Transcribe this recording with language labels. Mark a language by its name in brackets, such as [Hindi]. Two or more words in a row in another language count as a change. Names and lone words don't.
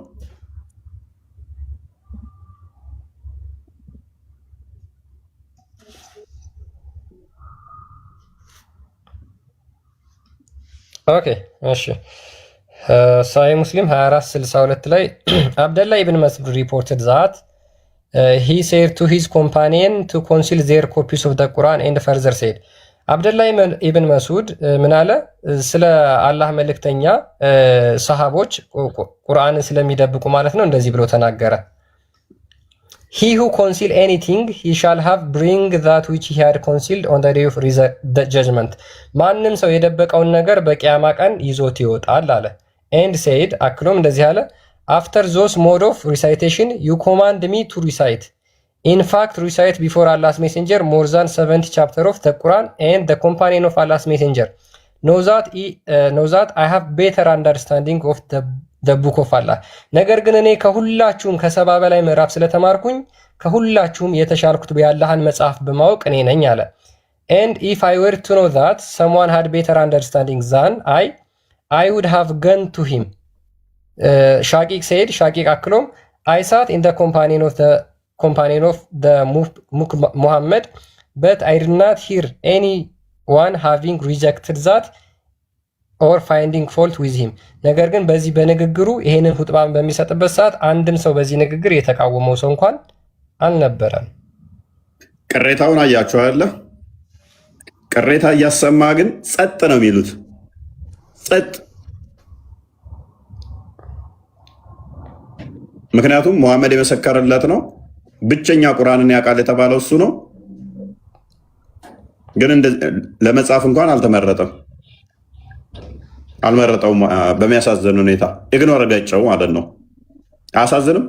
[Amharic] ኦኬ እሺ ሳይ ሙስሊም 2462 ላይ አብደላህ ኢብን መስዑድ [English] reported that he said to his companion to conceal their copies of the Quran and further said [Amharic] አብደላህ ኢብን መስዑድ ምን አለ? ስለ አላህ መልእክተኛ ሰሃቦች ቁርአንን ስለሚደብቁ ማለት ነው እንደዚህ ብሎ ተናገረ። [English] he who conceal anything he shall have bring that which he had concealed on the day of the judgment [Amharic] ማንም ሰው የደበቀውን ነገር በቂያማ ቀን ይዞት ይወጣል አለ። [English] and said [Amharic] አክሎም እንደዚህ አለ [English] after those mode of recitation you command me to recite, in fact recite before Allah's messenger more than 70 chapter of the Quran and the companion of Allah's messenger know that I have better understanding of the book of Allah. [Amharic] ነገር ግን እኔ ከሁላችሁም ከሰባ በላይ ምዕራፍ ስለተማርኩኝ ከሁላችሁም የተሻልኩት የአላህን መጽሐፍ በማወቅ እኔ ነኝ አለ። [English] and if I were to know that someone had better understanding than I would have gone to him. ሻቂቅ said ሻቂቅ አክሎም I sat in the companion of the Muhammad but I did not hear anyone having rejected that or finding fault with him. [Amharic] ነገር ግን በዚህ በንግግሩ ይሄንን ሁጥባን በሚሰጥበት ሰዓት አንድም ሰው በዚህ ንግግር የተቃወመው ሰው እንኳን አልነበረም። ቅሬታውን አያችሁ አይደለ? ቅሬታ እያሰማ ግን ጸጥ ነው የሚሉት። ጸጥ። ምክንያቱም ሙሐመድ የመሰከረለት ነው። ብቸኛ ቁርአንን ያውቃል የተባለው እሱ ነው። ግን ለመጻፍ እንኳን አልመረጠውም። በሚያሳዝን ሁኔታ ኢግኖር ገጨው ማለት ነው። አያሳዝንም?